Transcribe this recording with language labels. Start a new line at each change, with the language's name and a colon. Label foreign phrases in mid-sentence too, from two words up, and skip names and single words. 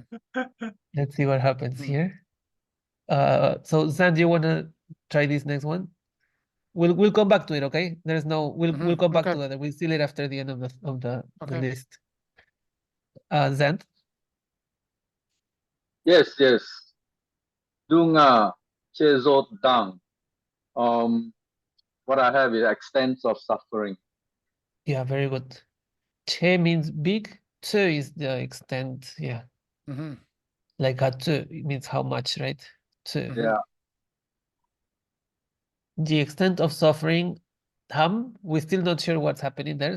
English: Let's see what happens here. So Zan, do you want to try this next one? We'll come back to it, okay? There's no we'll come back Okay. to it. We'll seal it after the end of the Okay. list. Zan. Yes, yes.
Tibetan: Dunga, chezot dang.
English: What I have is extents of suffering. Yeah, very good. Che means big. Tse is the extent. Yeah. Mm-hmm. Like tse means how much, right? Tse. Mhm. Yeah. The extent of suffering, Tham, we're still not sure what's happening there.